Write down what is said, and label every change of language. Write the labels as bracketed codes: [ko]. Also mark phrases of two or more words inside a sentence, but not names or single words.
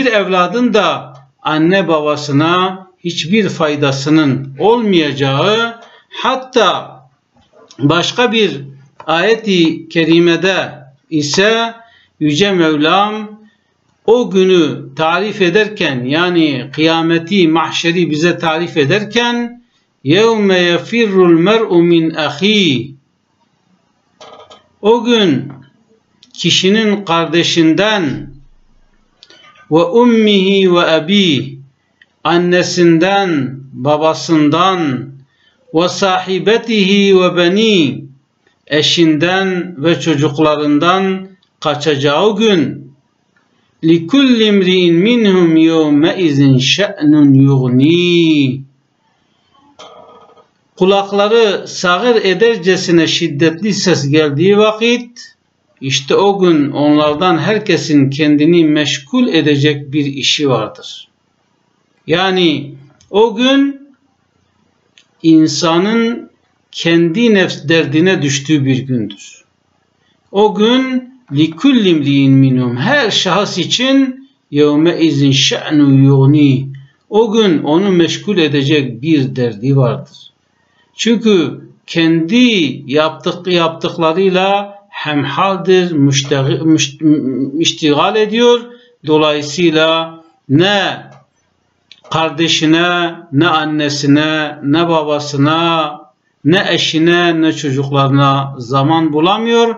[tr] evladın da anne babasına hiçbir faydasının olmayacağı, hatta başka bir ayet-i kerimede ise Yüce Mevlam o günü tarif ederken, yani kıyameti, mahşeri bize tarif ederken [ar] يَوْمَ يَفِرُّ الْمَرْءُ مِنْ أَخِيهِ [tr] o gün kişinin kardeşinden [ar] وَ أُمِّهِ وَ أَبِي [tr] annesinden, babasından [ar] وَ صَاحِبَتِهِ وَ بَنِي [tr] eşinden ve çocuklarından kaçacağı gün [ar] لِكُلِّ امْرِئٍ مِّنْهُمْ يَوْمَئِذٍ شَأْنٌ يُغْنِيهِ [tr] kulakları sağır edercesine şiddetli ses geldiği vakit, işte o gün onlardan herkesin kendini meşgul edecek bir işi vardır. Yani o gün insanın kendi nefs derdine düştüğü bir gündür. O gün [ar] لِكُلِّ امْرِئٍ مِّنْهُمْ [tr] her şahıs için [ar] يَوْمَئِذٍ شَأْنٌ يُغْنِيهِ [tr] o gün onu meşgul edecek bir derdi vardır. Çünkü kendi yaptıklarıyla hemhaldir, iştigal ediyor. Dolayısıyla ne kardeşine, ne annesine, ne babasına, ne eşine, ne çocuklarına zaman bulamıyor.